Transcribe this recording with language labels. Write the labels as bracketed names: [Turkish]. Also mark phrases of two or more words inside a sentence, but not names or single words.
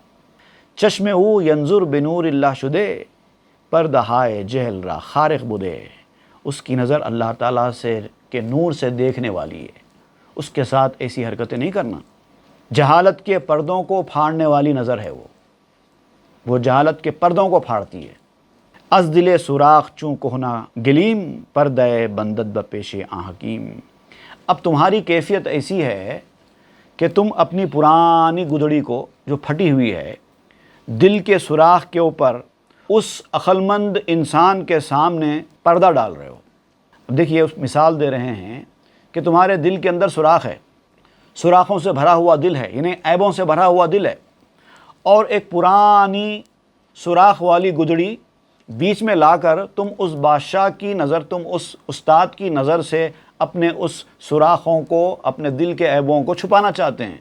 [Persian] چشم او [Arabic] ینظر بنور اللہ [Persian] شدے، پردہائے جہل را خارق بدے۔ [Urdu] اس کی نظر اللہ تعالیٰ سے کے نور سے دیکھنے والی ہے، اس کے ساتھ ایسی حرکتیں نہیں کرنا۔ جہالت کے پردوں کو پھاڑنے والی نظر ہے وہ جہالت کے پردوں کو پھاڑتی ہے۔ [Persian] از دل سوراخ چوں کہنا گلیم، پردے بندد بپیش آن حکیم۔ [Urdu] اب تمہاری کیفیت ایسی ہے کہ تم اپنی پرانی گدڑی کو جو پھٹی ہوئی ہے دل کے سوراخ کے اوپر اس عقلمند انسان کے سامنے پردہ ڈال رہے ہو۔ اب دیکھیے، اس مثال دے رہے ہیں کہ تمہارے دل کے اندر سوراخ ہے، سوراخوں سے بھرا ہوا دل ہے، یعنی عیبوں سے بھرا ہوا دل ہے، اور ایک پرانی سوراخ والی گدڑی بیچ میں لا کر تم اس بادشاہ کی نظر، تم اس استاد کی نظر سے اپنے اس سوراخوں کو، اپنے دل کے عیبوں کو چھپانا چاہتے ہیں۔